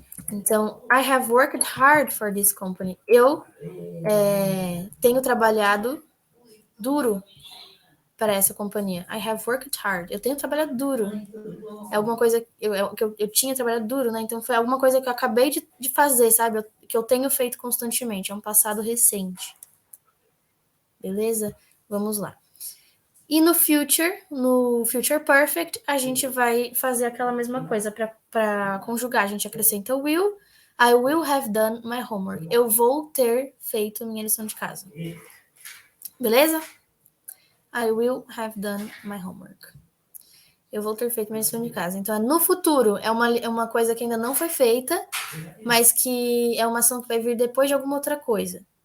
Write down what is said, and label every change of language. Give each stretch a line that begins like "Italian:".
English: Então, I have worked hard for this company.
Portuguese: Eu tenho trabalhado duro para essa companhia.
English: I have worked hard.
Portuguese: Eu tenho trabalhado duro. É alguma coisa que eu tinha trabalhado duro, né? Então, foi alguma coisa que eu acabei de fazer, sabe? Que eu tenho feito constantemente. É um passado recente. Beleza? Vamos lá. E no future perfect, a gente vai fazer aquela mesma coisa para conjugar. A gente acrescenta will.
English: I will have done my homework.
Portuguese: Eu vou ter feito minha lição de casa. Beleza?
English: I will have done my homework.
Portuguese: Eu vou ter feito minha lição de casa. Então, no futuro, é uma coisa que ainda não foi feita, mas que é uma ação que vai vir depois de alguma outra coisa.